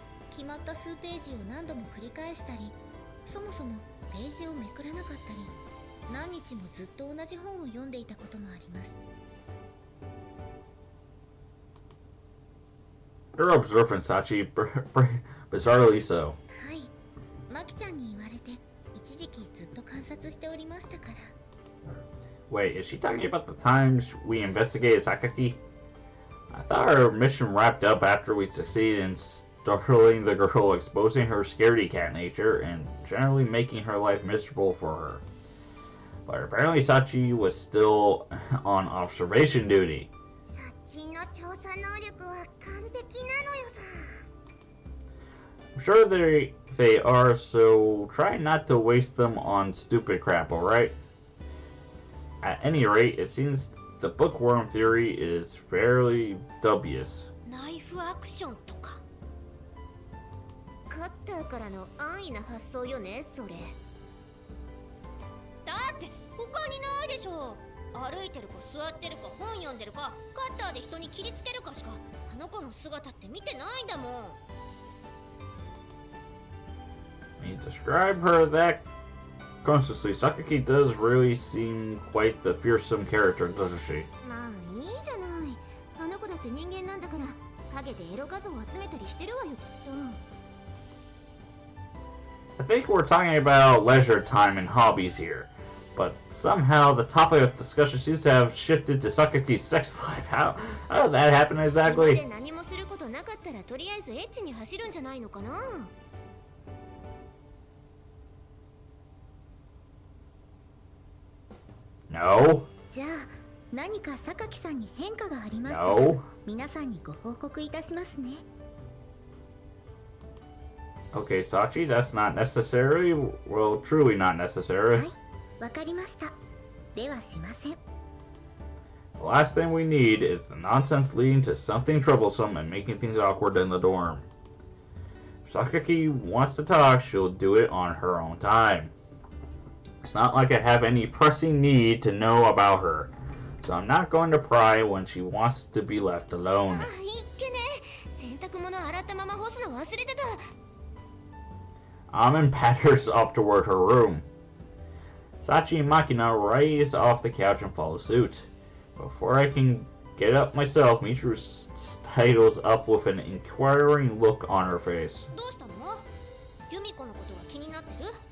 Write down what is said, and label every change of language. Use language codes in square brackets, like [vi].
[ja] 決まった数ページを何度も繰り返したり、そもそもページをめくらなかったり、何日もずっと同じ本を読んでいたこともあります。 [en] You're observant, Sachi. Bizarrely so. [ja] はい、マキちゃんに言われて一時期ずっと観察しておりましたから。 [en] Wait, is she talking about the times we investigated Sakaki? I thought our mission wrapped up after we succeeded in startling the girl, exposing her scaredy cat nature, and generally making her life miserable for her. But apparently Sachi was still on observation duty. [ja] サッチンの調査能力は完璧なのよさ。 [en] I'm sure they are, so try not to waste them on stupid crap, alright? At any rate, it seems the bookworm theory is fairly dubious. [ja] ナイフアクションとか。カッターからの安易な発想よね、それ。だって他にないでしょ。歩いてるか座ってるか本読んでるかカッターで人に切りつけるかしかあの子の姿って見てないんだもん。 [en] When you describe her that consciously, Sakaki does really seem quite the fearsome character, doesn't she? [ja] まあいいじゃない。あの子だって人間なんだから影でエロ画像を集めたりしてるわよきっと。 [en] I think we're talking about leisure time and hobbies here, but somehow the topic of discussion seems to have shifted to Sakaki's sex life. How did that happen [ja] 今ま [en] exactly? [ja] で何もすることなかったらとりあえずエッチに走るんじゃないのかな。 [en] No. [ja] じゃあ何か榊さんに変化がありましたら [en] No. [ja] 皆さんにご報告いたしますね。 [en] Okay, Sachi, that's not necessarily, well, truly not necessary. [ja] はい、わかりました。ではしません。 [en] The last thing we need is the nonsense leading to something troublesome and making things awkward in the dorm. If Sakaki wants to talk, she'll do it on her own time. It's not like I have any pressing need to know about her, so I'm not going to pry when she wants to be left alone. [ja] あ、いっけね。洗濯物洗ったまま干すの忘れてた。 [en] Amin patters off toward her room. Sachi and Makina rise off the couch and follow suit. Before I can get up myself, Michiru sidles up with an inquiring look on her face. [ja] どうしたの？ユミコのことが気になってる？